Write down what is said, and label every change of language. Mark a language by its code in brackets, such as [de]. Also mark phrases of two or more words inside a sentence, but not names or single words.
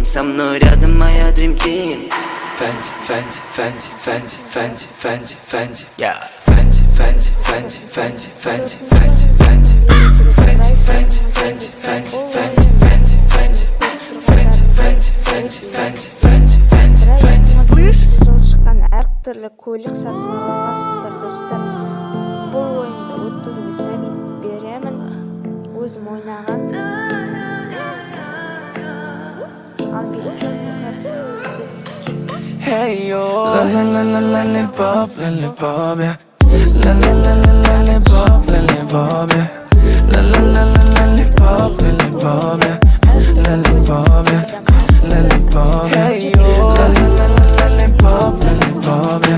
[ru] Со мной рядом моя Dream Team. Фэнди, yeah. Слышь, [kk] сол шыққан әртүрлі көлік сатып аласыздар достар. Бұл ойынды өткізуге совет беремін. Өзім ойнаған. Ал біз көлімізге біз кеттік. [en] Hey yo, lollipop, yeah. Lollipop, yeah. Lollipop, yeah. Lollipop, yeah. Hey yo, lollipop, yeah.